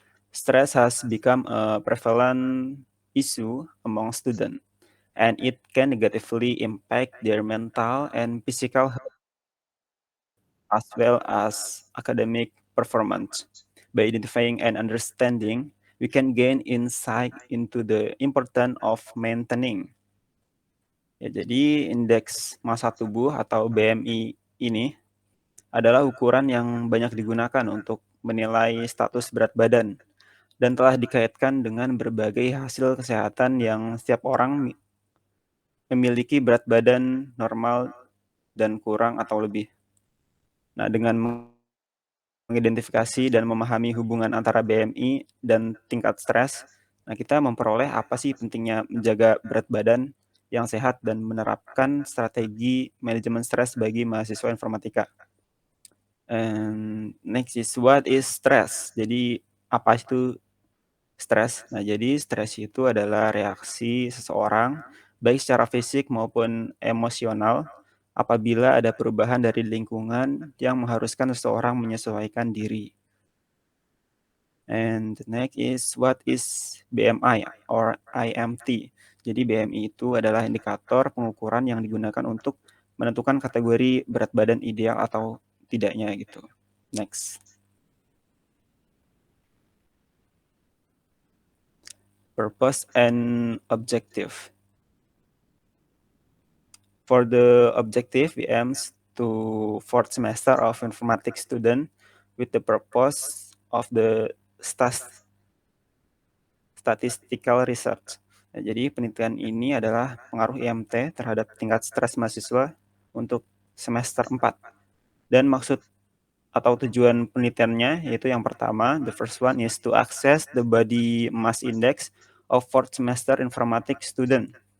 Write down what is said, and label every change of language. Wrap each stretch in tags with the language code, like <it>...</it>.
<en>Stress has become a prevalent issue among students, and it can negatively impact their mental and physical health as well as academic performance. By identifying and understanding, we can gain insight into the importance of maintaining.</en> <id>Ya, jadi indeks massa tubuh atau BMI ini adalah ukuran yang banyak digunakan untuk menilai status berat badan dan telah dikaitkan dengan berbagai hasil kesehatan yang setiap orang memiliki berat badan normal dan kurang atau lebih. Nah, dengan mengidentifikasi dan memahami hubungan antara BMI dan tingkat stres, nah kita memperoleh apa sih pentingnya menjaga berat badan yang sehat dan menerapkan strategi manajemen stres bagi mahasiswa informatika.</id> <en>And next is what is stress?</en> <id>Jadi apa itu stres? Nah, jadi stres itu adalah reaksi seseorang baik secara fisik maupun emosional apabila ada perubahan dari lingkungan yang mengharuskan seseorang menyesuaikan diri.</id> <en>And the next is what is BMI or IMT.</en> <id>Jadi BMI itu adalah indikator pengukuran yang digunakan untuk menentukan kategori berat badan ideal atau tidaknya gitu.</id> <en>Next. Purpose and objective. For the objective, we aims to fourth semester of informatics student with the purpose of the statistical research.</en> <id>Nah, jadi penelitian ini adalah pengaruh IMT terhadap tingkat stres mahasiswa untuk semester 4. Dan maksud atau tujuan penelitiannya yaitu yang pertama,</id> <en>the first one is to access the body mass index of fourth semester informatics student.</en>